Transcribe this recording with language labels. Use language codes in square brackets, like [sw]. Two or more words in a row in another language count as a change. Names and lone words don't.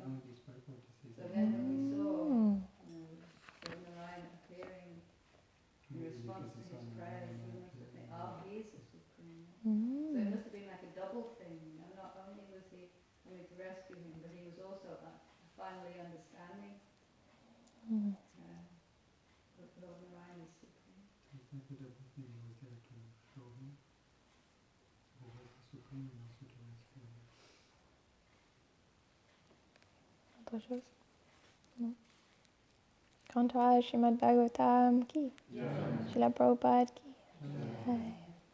[en] So then when we saw Narayan appearing in response to his prayers, he must have think, he's the Supreme. Mm. So it must have been like a double thing. Not only was he coming to rescue him, but he was also finally understanding that Narayan is Supreme. [fr] Autre chose? Non. [hi] Kantra Srimad Bhagavatam ki? Srila Prabhupada ki?